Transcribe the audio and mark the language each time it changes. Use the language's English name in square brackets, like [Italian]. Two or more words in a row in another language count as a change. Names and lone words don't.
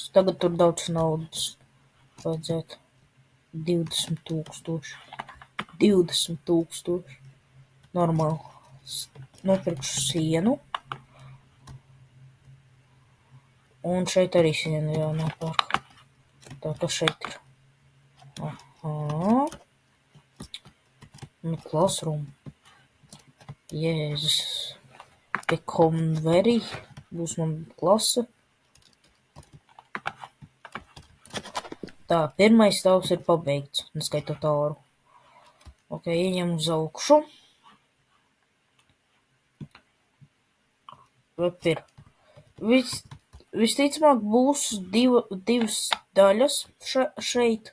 [Latvian] Tagad tur daudz naudas vajadzētu. 20 000. Normāli. Nopirkšu sienu. Un šeit arī sienu jānopērk. Tā, kas šeit ir? Classroom. Jēzus. [English] Become very. [Latvian] Būs man klase. Tā, pirmais stāvs ir pabeigts, neskaitot āru. Ieņem uz augšu. Visticamāk būs divas daļas šeit.